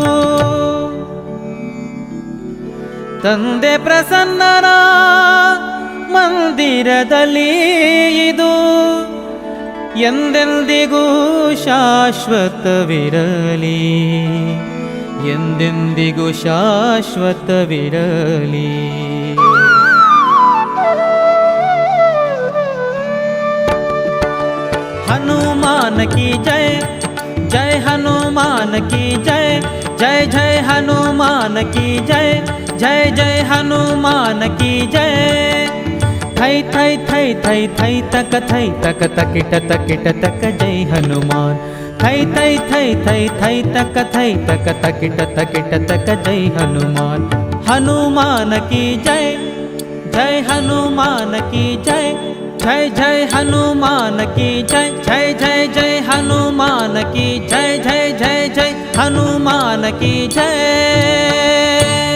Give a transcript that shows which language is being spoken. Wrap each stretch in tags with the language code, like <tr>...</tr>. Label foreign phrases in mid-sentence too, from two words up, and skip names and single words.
<kn>ತಂದೆ ಪ್ರಸನ್ನನ ಮಂದಿರದಲ್ಲಿ ಇದು ಎಂದೆಂದಿಗೂ ಶಾಶ್ವತವಿರಲಿ, ಎಂದೆಂದಿಗೂ ಶಾಶ್ವತವಿರಲಿ.</kn> <hi>हनुमान की जय, जय हनुमान की जय, जय जय हनुमान की जय, जय जय हनुमान की जय. थै थै थै थै थै तक थै तक तकिट तकिट तक जय हनुमान. थै थै थै थै थै तक थै तक तकिट तकिट तक जय हनुमान. हनुमान की जय, जय हनुमान की जय, जय जय हनुमान की जय, जय जय जय हनुमान की जय, जय जय जय हनुमान की जय.</hi>